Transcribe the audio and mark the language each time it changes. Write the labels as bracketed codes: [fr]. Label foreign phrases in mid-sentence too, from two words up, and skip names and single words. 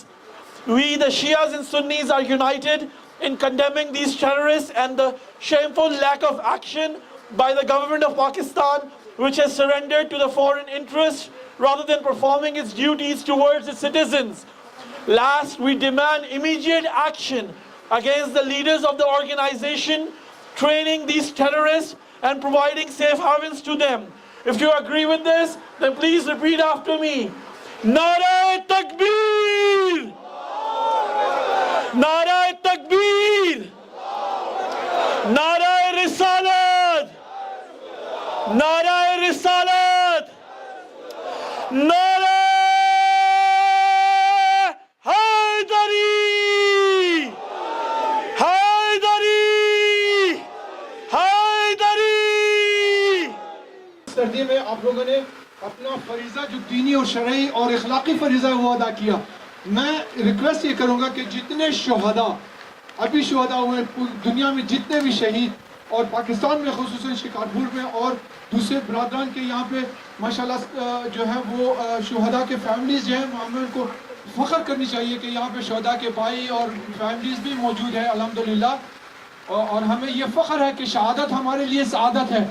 [en] We, the Shias and Sunnis, are united in condemning these terrorists and the shameful lack of action by the government of Pakistan, which has surrendered to the foreign interests rather than performing its duties towards its citizens. Last, we demand immediate action against the leaders of the organization training these terrorists and providing safe havens to them. If you agree with this, then please repeat after me. [ur] نعرہ تکبیر! نعرہ تکبیر! نعرہ رسالت! نعرہ رسالت! نعرہ حیدری! Haidari! Haidari! سردی میں آپ لوگوں نے اپنا فریضہ جو دینی اور شرعی اور اخلاقی فریضہ وہ ادا کیا. میں ریکویسٹ یہ کروں گا کہ جتنے شہدا ابھی شہدا ہوئے دنیا میں جتنے بھی شہید اور پاکستان میں خصوصاً شکارپور میں اور دوسرے برادران کے یہاں پہ ماشاءاللہ جو ہے وہ شہدا کے فیملیز جو ہیں ہمیں ان کو فخر کرنی چاہیے کہ یہاں پہ شہدا کے بھائی اور فیملیز بھی موجود ہے الحمدللہ اور ہمیں یہ فخر ہے کہ شہادت ہمارے لیے سعادت ہے.